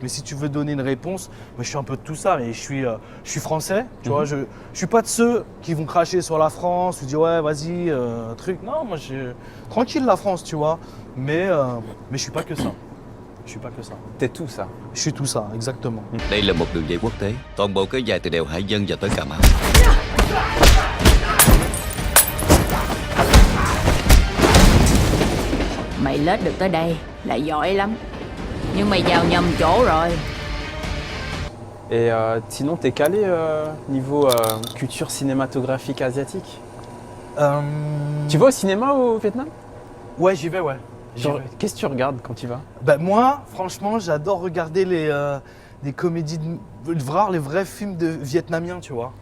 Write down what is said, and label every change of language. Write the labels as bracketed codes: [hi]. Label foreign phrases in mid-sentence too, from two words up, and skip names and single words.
[fr] Mais si tu veux donner une réponse, moi, je suis un peu de tout ça. Mais je suis français, tu vois. Je suis pas de ceux qui vont cracher sur la France ou dire ouais, vas-y, truc. Non, moi, tranquille la France, tu vois. Mais je suis pas que ça. Je suis pas que ça. T'es tout ça. Je suis tout ça, exactement. [vi] Đây là một đường dây quốc tế, toàn bộ kéo dài từ đèo Hải Vân và tới Cà Mau. Mày lết được tới đây là giỏi lắm. Nhưng mày vào nhầm chỗ rồi. [fr] Et sinon, t'es calé niveau culture cinématographique asiatique? Tu vas au cinéma au Vietnam? Ouais, j'y vais, ouais. Genre, qu'est-ce que tu regardes quand tu vas? Ben moi, franchement, j'adore regarder des comédies, voir les vrais films de vietnamiens, tu vois.